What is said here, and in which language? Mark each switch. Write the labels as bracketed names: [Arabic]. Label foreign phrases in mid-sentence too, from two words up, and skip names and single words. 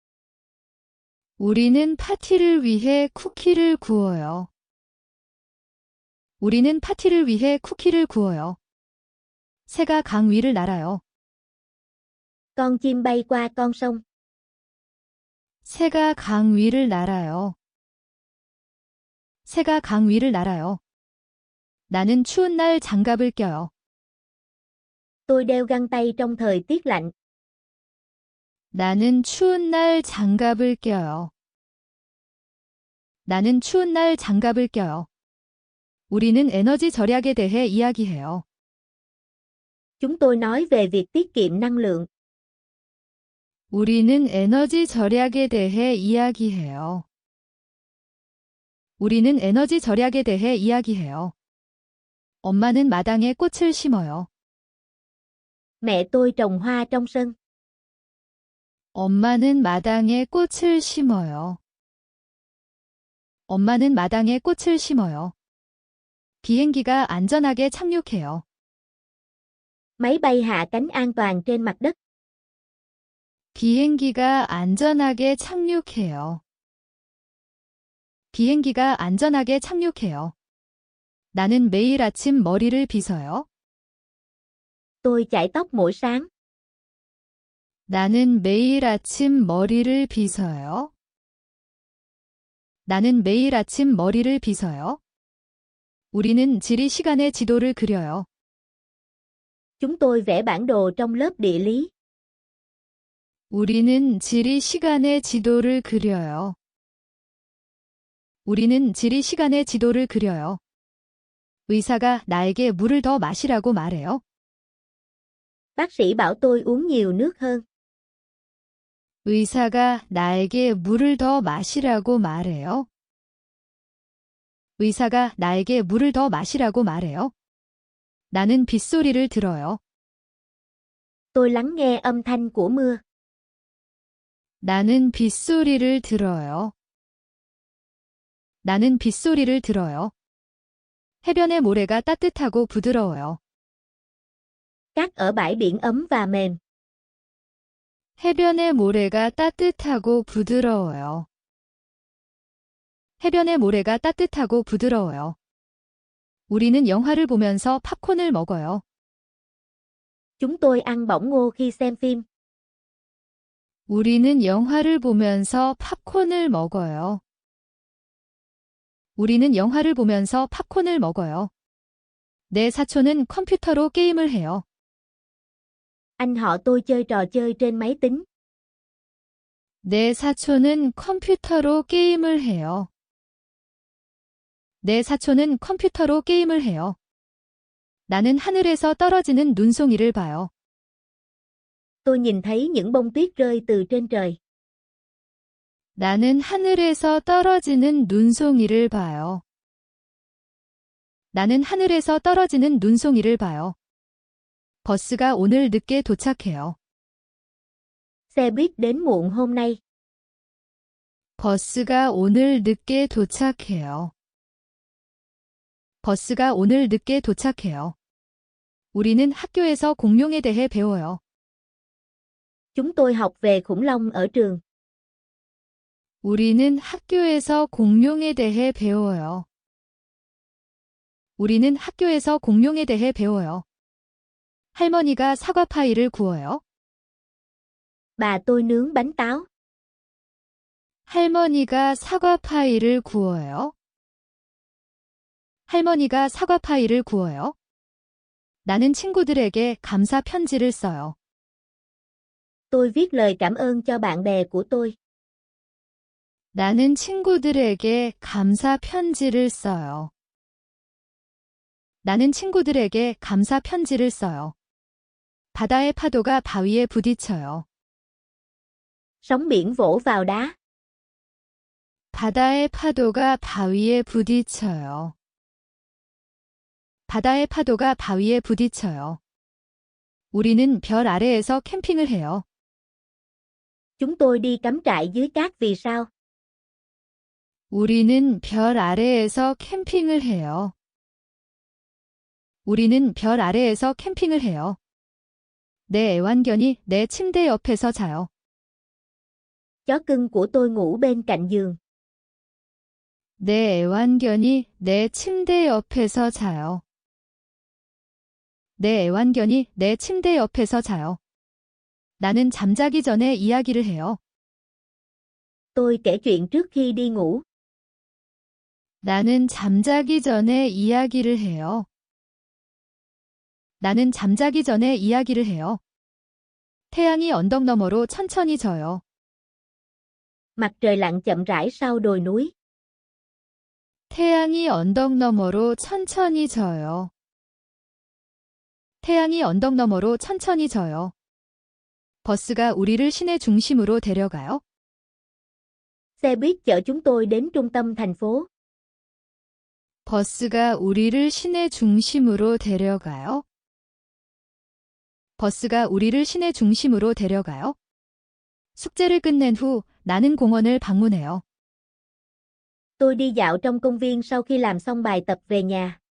[Korean] 우리는 파티를 위해 쿠키를 구워요. 우리는 파티를 위해 쿠키를 구워요. 새가 강 위를 날아요. [Vietnamese] Con chim bay qua con sông. [Korean] 새가 강 위를 날아요. 새가 강 위를 날아요. 나는 추운 날 장갑을 껴요. [Vietnamese] Tôi đeo găng tay trong thời tiết lạnh. [Korean] 나는 추운 날 장갑을 껴요. 나는 추운 날 장갑을 껴요. 우리는 에너지 절약에 대해 이야기해요. [Vietnamese] Chúng tôi nói về việc tiết kiệm năng lượng. [Korean] 우리는 에너지 절약에 대해 이야기해요. 우리는 에너지 절약에 대해 이야기해요. 엄마는 마당에 꽃을 심어요. [Vietnamese] Mẹ tôi trồng hoa trong sân. [Korean] 엄마는 마당에 꽃을 심어요. 엄마는 마당에 꽃을 심어요. 비행기가 안전하게 착륙해요. [Vietnamese] Máy bay hạ cánh an toàn trên mặt đất. [Korean] 비행기가 안전하게 착륙해요. 비행기가 안전하게 착륙해요. 나는 매일 아침 머리를 빗어요. [Vietnamese] Tôi chải tóc mỗi sáng. [Korean] 나는 매일 아침 머리를 빗어요. 나는 매일 아침 머리를 빗어요. 우리는 지리 시간의 지도를 그려요. [Vietnamese] Chúng tôi vẽ bản đồ trong lớp địa lý. [Korean] 우리는 지리 시간의 지도를 그려요. 우리는 지리 시간의 지도를 그려요. 의사가 나에게 물을 더 마시라고 말해요. [Vietnamese] Bác sĩ bảo tôi uống nhiều nước hơn. [Korean] 의사가 나에게 물을 더 마시라고 말해요. 의사가 나에게 물을 더 마시라고 말해요. 나는 빗소리를 들어요. [Vietnamese] Tôi lắng nghe âm thanh của mưa. [Korean] 나는 빗소리를 들어요. 나는 빗소리를 들어요. 해변의 모래가 따뜻하고 부드러워요. [Vietnamese] Cát ở bãi biển ấm và mềm. [Korean] 해변의 모래가 따뜻하고 부드러워요. 해변의 모래가 따뜻하고 부드러워요. 우리는 영화를 보면서 팝콘을 먹어요. [Vietnamese] Chúng tôi ăn bỏng ngô khi xem phim. [Korean] 우리는 영화를 보면서 팝콘을 먹어요. 우리는 영화를 보면서 팝콘을 먹어요. 내 사촌은 컴퓨터로 게임을 해요. [Vietnamese] Anh họ tôi chơi trò chơi trên máy tính. [Korean] 내 사촌은 컴퓨터로 게임을 해요. 내 사촌은 컴퓨터로 게임을 해요. 나는 하늘에서 떨어지는 눈송이를 봐요. [Vietnamese] Tôi nhìn thấy những bông tuyết rơi từ trên trời. [Korean] 나는 하늘에서 떨어지는 눈송이를 봐요. 나는 하늘에서 떨어지는 눈송이를 봐요. 버스가 오늘 늦게 도착해요. [Vietnamese] Xe buýt đến muộn hôm nay. [Korean] 버스가 오늘 늦게 도착해요. 버스가 오늘 늦게 도착해요. 우리는 학교에서 공룡에 대해 배워요. [Vietnamese] Chúng tôi học về khủng long ở trường. [Korean] 우리는 학교에서 공룡에 대해 배워요. 우리는 학교에서 공룡에 대해 배워요. 할머니가 사과 파이를 구워요. [Vietnamese] Bà tôi nướng bánh táo. [Korean] 할머니가 사과 파이를 구워요. 할머니가 사과 파이를 구워요. 나는 친구들에게 감사 편지를 써요. [Vietnamese] Tôi viết lời cảm ơn cho bạn bè của tôi. [Korean] 나는 친구들에게 감사 편지를 써요. 나는 친구들에게 감사 편지를 써요. 바다의 파도가 바위에 부딪혀요. [Vietnamese] Sóng biển vỗ vào đá. [Korean] 바다의 파도가 바위에 부딪혀요. 바다의 파도가 바위에 부딪혀요. 우리는 별 아래에서 캠핑을 해요. [Vietnamese] Chúng tôi đi cắm trại dưới cát vì sao? [Korean] 우리는 별 아래에서 캠핑을 해요. 우리는 별 아래에서 캠핑을 해요. 내 애완견이 내 침대 옆에서 자요. [Vietnamese] Chó cưng của tôi ngủ bên cạnh giường. [Korean] 내 애완견이 내 침대 옆에서 자요. 내 애완견이 내 침대 옆에서 자요. 나는 잠자기 전에 이야기를 해요. [Vietnamese] Tôi kể chuyện trước khi đi ngủ. [Korean] 나는 잠자기 전에 이야기를 해요. 나는 잠자기 전에 이야기를 해요. 태양이 언덕 너머로 천천히 져요. [Vietnamese] Mặt trời lặn chậm rãi sau đồi núi. [Korean] 태양이 언덕 너머로 천천히 져요. 태양이 언덕 너머로 천천히 져요. 버스가 우리를 시내 중심으로 데려가요. [Vietnamese] Xe buýt chở chúng tôi đến trung tâm thành phố. [Korean] 버스가 우리를 시내 중심으로 데려가요. 버스가 우리를 시내 중심으로 데려가요. 숙제를 끝낸 후 나는 공원을 방문해요. [Vietnamese] Tôi đi dạo trong công viên sau khi làm xong bài tập về nhà.